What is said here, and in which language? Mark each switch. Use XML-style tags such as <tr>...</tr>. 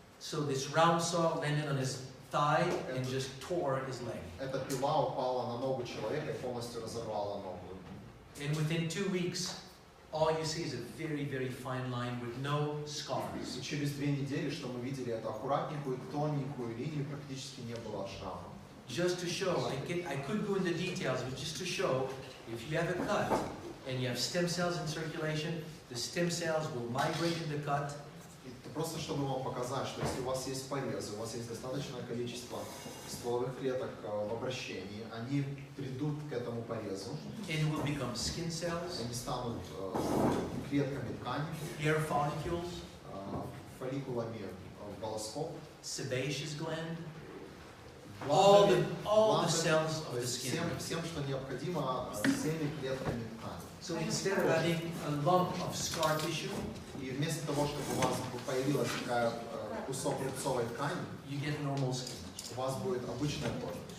<en>So this round saw landed on his thigh and just tore his leg.</en> <ru>Эта пила упала на ногу человека и полностью разорвала ногу.</ru> <en>And within 2 weeks, all you see is a very, very fine line with no scars.</en> <ru>И через 2 недели, что мы видели, это аккуратненькую, тоненькую линию, практически не было шрама.</ru> <en>Just to show, I could go into details, but just to show, if you have a cut and you have stem cells in circulation, the stem cells will migrate in the cut.</en> <ru>Просто чтобы вам показать, что если у вас есть порезы, у вас есть достаточное количество стволовых клеток в обращении, они придут к этому порезу.</ru> <en>And will become skin cells,</en> <ru>Они станут клетками ткани,</ru> <en>hair follicles,</en> <ru>фолликулами волосков,</ru> <en>sebaceous gland, all the cells of the skin.</en> <ru>Всем, что необходимо, всеми клетками ткани.</ru> <en>So instead of having a lump of scar tissue,</en> <ru>И вместо того, чтобы у вас появилась такая кусок рубцовой ткани,</ru> <en>you get normal skin.</en> <ru>у вас будет обычная кожа.</ru>